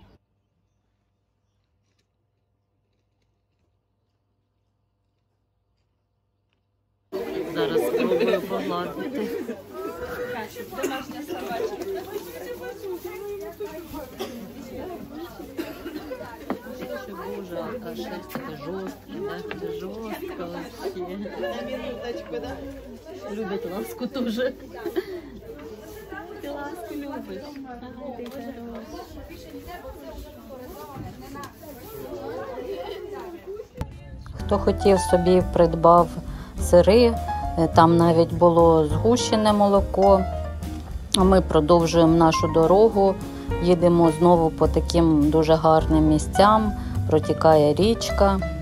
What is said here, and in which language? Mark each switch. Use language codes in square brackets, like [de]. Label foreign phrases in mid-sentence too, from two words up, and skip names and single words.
[uk] Зараз спробую погладити. Боже, а шерсть жорстка, да? [ru] Жорстка вообще. На минуточку, да? Любят ласку тоже. Ты ласку любишь. Ага, ты хороший. [uk] Хто хотів, собі придбав сири, там навіть було згущене молоко. А ми продовжуємо нашу дорогу, їдемо знову по таким дуже гарним місцям, протікає річка.